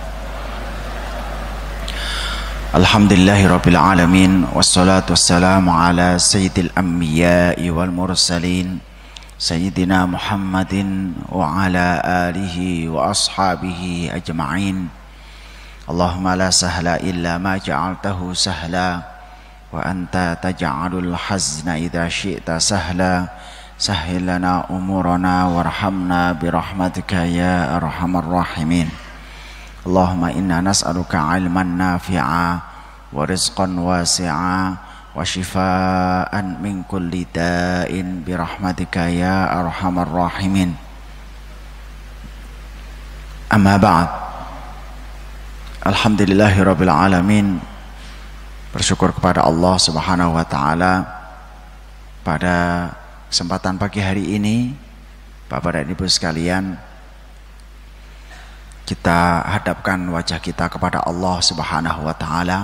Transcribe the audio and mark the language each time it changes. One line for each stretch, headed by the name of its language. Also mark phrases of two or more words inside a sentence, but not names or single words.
Arabic: الحمد لله رب العالمين والصلاة والسلام على سيد الأنبياء والمرسلين سيدنا محمد وعلى آله وأصحابه أجمعين. اللهم لا سهل إلا ما جعلته سهلا وأنت تجعل الحزن إذا شئت سهلا. سهل لنا أمورنا وارحمنا برحمتك يا أرحم الراحمين. اللهم إنا نسألك علما نافعا ورزقا واسعا وشفاء من كل داء برحمتك يا أرحم الراحمين. أما بعد. الحمد لله رب العالمين.
Indonesian: Bersyukur kepada Allah
Arabic: سبحانه وتعالى
Indonesian: pada kesempatan pagi hari ini, Bapak dan Ibu sekalian, kita hadapkan wajah kita kepada Allah
Arabic: سبحانه وتعالى.